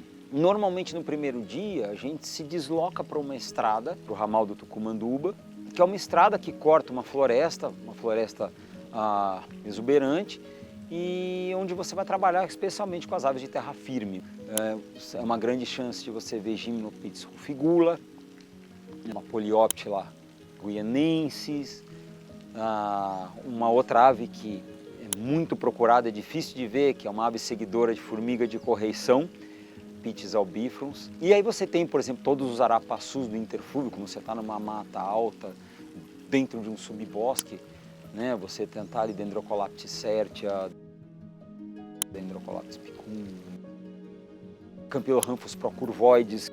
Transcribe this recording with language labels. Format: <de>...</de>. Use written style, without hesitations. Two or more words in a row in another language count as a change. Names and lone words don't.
<pt>Normalmente no primeiro dia a gente se desloca para uma estrada, para o ramal do Tucumanduba, que é uma estrada que corta uma floresta exuberante, e onde você vai trabalhar especialmente com as aves de terra firme. É uma grande chance de você ver Gymnopithecus rufigula, uma Polioptila guianensis, uma outra ave que muito procurada, é difícil de ver, que é uma ave seguidora de formiga de correição, Pitys albifrons. E aí você tem, por exemplo, todos os arapaçus do interflúvio, como você está numa mata alta, dentro de um subbosque, né? Você tentar ali Dendrocolaptis certia, Dendrocolaptis picum, Campylorhamphus procurvoides.</pt>